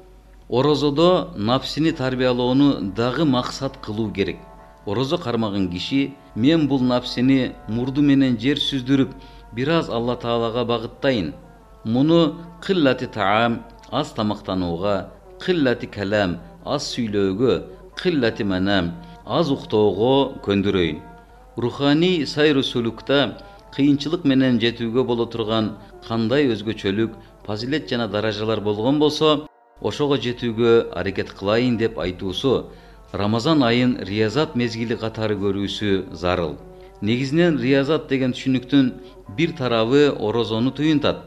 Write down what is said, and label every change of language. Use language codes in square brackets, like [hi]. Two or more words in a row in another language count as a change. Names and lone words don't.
[ky] Орозодо напсини тарбиялоону дагы максат кылуу керек. Орозо кармаган киши, мен бул напсини мурду менен жер сүздүрүп, бир аз Алла Таалага багыттайын. Муну [ar] قلة الطعام, [ky] аз тамактанууга, [ar] قلة الكلام, [ky] аз сүйлөөгө, [ar] قلة المنام, [ky] аз уктоого көндүрөйүн. Руханий сайру сулукта кыйынчылык менен жетүүгө боло турган кандай өзгөчөлүк, фазилет жана даражалар болгон болсо, ошого жетүүгө аракет кылайын деп айтуусу Рамазан айын риязат мезгили катары көрүүсү зарыл. Негизинен риязат деген түшүнүктүн бир тарабы орозону туюнтат.